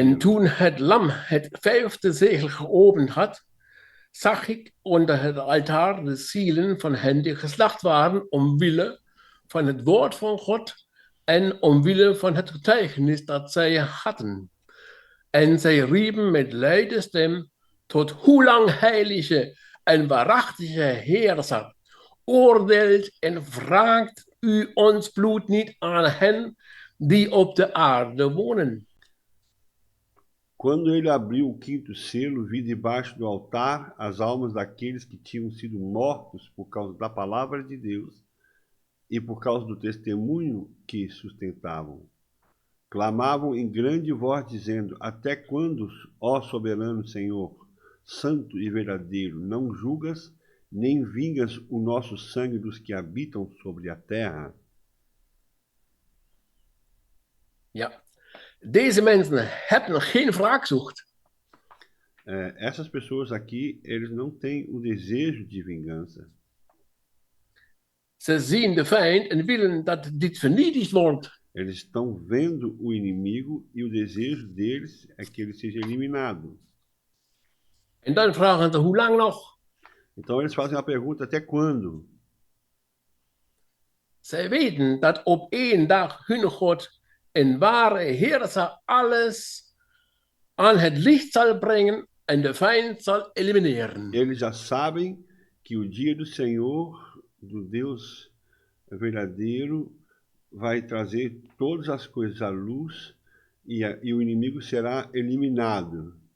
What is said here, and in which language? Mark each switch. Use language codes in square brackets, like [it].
[nl] En toen het lam het vijfde zegel geopend had, zag ik onder het altaar de zielen van hen die geslacht waren omwille van het woord van God en omwille van het getuigenis dat zij hadden. En zij riepen met luide stem, tot hoe lang heilige en waarachtige Heerser, oordeelt en wraakt u ons bloed niet aan hen die op de aarde wonen. [pt] Quando ele abriu o quinto selo, vi debaixo do altar as almas daqueles que tinham sido mortos por causa da palavra de Deus e por causa do testemunho que sustentavam. Clamavam em grande voz, dizendo, até quando, ó soberano Senhor, santo e verdadeiro, não julgas, nem vingas o nosso sangue dos que habitam sobre a terra? [nl] Ja. Deze mensen hebben geen wraakzucht. [pt] Essas pessoas aqui, eles não têm o desejo de vingança. [nl] Ze zien de vijand en willen dat dit vernietigd wordt. [pt] Eles estão vendo o inimigo e o desejo deles é que ele seja eliminado. [nl] En dan vragen ze, hoe lang nog? [pt] Então eles fazem a pergunta, até quando? [nl] Zij weten dat op één dag hun God een ware Heerser alles aan het licht zal brengen en de vijand zal elimineren. [pt] Eles já sabem que o dia do Senhor, do Deus verdadeiro, vai trazer todas as coisas à luz e o inimigo será eliminado.